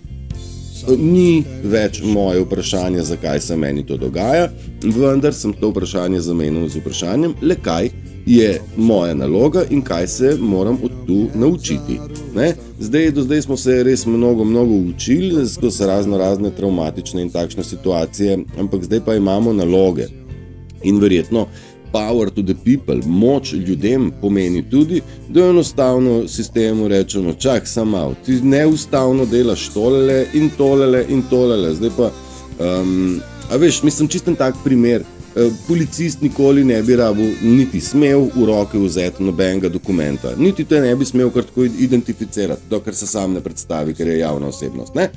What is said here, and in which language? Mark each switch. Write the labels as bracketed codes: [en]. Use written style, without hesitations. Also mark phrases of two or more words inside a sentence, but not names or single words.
[sl] Ni več moje vprašanje, zakaj se meni to dogaja, vendar sem to vprašanje zamenil z vprašanjem, le kaj je moja naloga in kaj se moram od tu naučiti. Ne? Do zdaj smo se res mnogo učili, skozi razne traumatične in takšne situacije, ampak zdaj pa imamo naloge. In verjetno [en] power to the people, [sl] moč ljudem pomeni tudi, da enostavno sistemu rečemo, čak sam malo, ti neustavno delaš tolele in tolele in tolele. Zdaj pa, a veš, mislim čisten tak primer, policist nikoli ne bi rabil niti smel v roke vzeti nobenega dokumenta, niti te ne bi smel kar tako identificirati, dokler se sam ne predstavi, ker je javna osebnost, ne?